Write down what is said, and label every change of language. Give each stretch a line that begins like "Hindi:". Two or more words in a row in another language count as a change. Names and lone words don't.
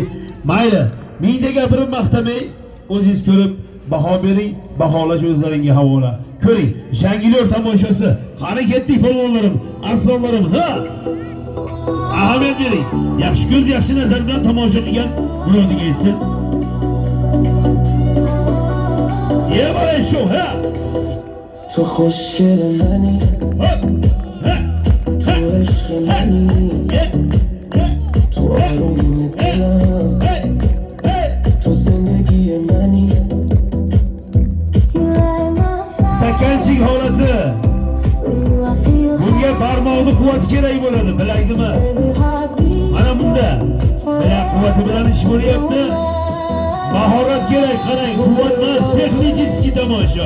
Uzbek: Mayli, mingta gapirib maqtamay, o'zingiz ko'rib baho bering, baholash o'zlaringizga havola. Ko'ring, jangilyor tomoshasi. Qani ketdik polvonlarim, arslonlarim, ha! Ahamiyat bering. Yaxshi ko'z, yaxshi nazar bilan tomosha qilgan murodiga yetsin. Yevay shu, ha!
Persian: تو خوشگل منی تو عشق منی تو آروم دلم تو زندگی منی
Uzbek: stakanchik holati. Bunga barmoqni quvvati kerak bo'ladi, bilakdimi? Mana bunda bilak quvvati bilan ish bo'lyapti. Mahorat kerak, qarang, quvvat emas, texnicheskiy tomosha.